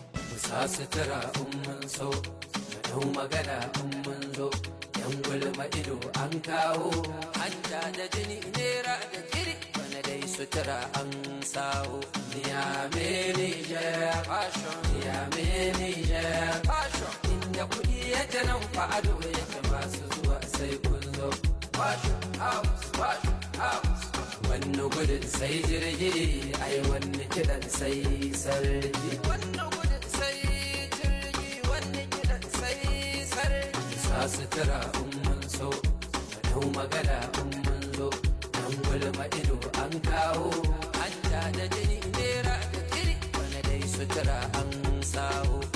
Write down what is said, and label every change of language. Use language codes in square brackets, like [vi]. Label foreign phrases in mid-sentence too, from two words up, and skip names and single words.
[ha] Mu sa sutura in mun so, mu dau magana in mun zo, yan gulma ido an kawo, hanta da jini nera da kiri, bana dai sutura an sawo. Niyame Niger fashion, Niyame Niger fashion, inda kuɗi yake nan fa ado yake masu zuwa sai kun zo. [en] Fashion house, fashion house. [ha] Wanne gudun sai jirgi, ai wanne kiɗan sai sarki. Wanne gudun sai jirgi, wanne kiɗan sai sarki. Sa sutura in mun so, mu dau magana in mun zo, dan gulma ido an kawo, hanta da jini nera da kiri, bana dai sutura an sawo.